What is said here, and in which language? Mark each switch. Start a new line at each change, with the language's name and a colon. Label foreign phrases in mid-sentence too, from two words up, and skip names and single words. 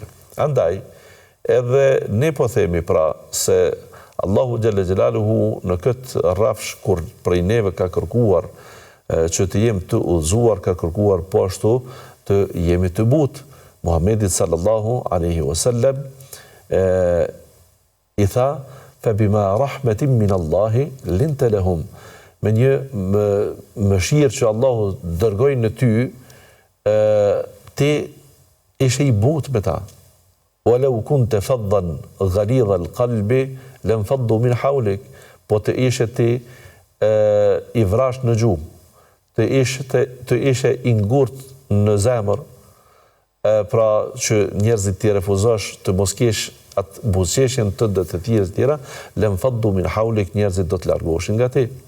Albanian: Andaj, edhe ne po themi pra se Allahu
Arabic: جل جلاله
Albanian: në këtë rrafsh kur prej neve ka kërkuar që të jemi të udhëzuar, ka kërkuar po ashtu të jemi të butë.
Arabic: Muhamedi صلى الله عليه وسلم
Albanian: i tha
Arabic: فبما رحمة من الله لنت لهم.
Albanian: Me një mëshirë që Allahu dërgoi në ty, ti ishe i butë me ta.
Arabic: ولو كنت فظا غليظ القلب لانفضوا من حولك.
Albanian: Po të ishe ti i vrasht në gjumë, të ishe i ngurt në zemër, pra që njerëzit ti refuzosh të mos kesh atë buzëqeshjen të dhe të tjera,
Arabic: لانفضوا من حولك,
Albanian: njerëzit do të largoshin nga ti.